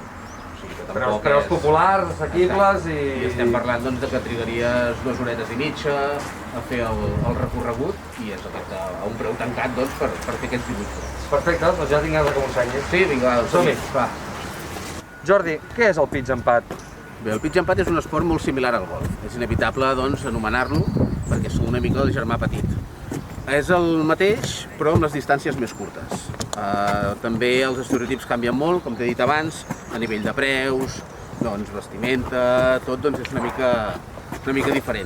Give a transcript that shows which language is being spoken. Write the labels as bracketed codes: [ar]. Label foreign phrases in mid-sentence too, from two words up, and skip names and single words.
[ca] Preus populars, assequibles i... I estem parlant doncs, de que trigaries 2 horetes i mitja a fer el recorregut i és a un preu tancat doncs, per fer aquests 18 forats. Perfecte, doncs ja tinc ganes que m'ho ensenyis. Sí, vinga, som-hi. Jordi, què és el pitch and pat? Bé, el pitch and pat és un esport molt similar al golf. És inevitable doncs, anomenar-lo perquè som una mica el germà petit. És el mateix, però amb les distàncies més curtes. També els estereotips canvien molt, com t'he dit abans, a nivell de preus, doncs, vestimenta, tot doncs, és una mica diferent.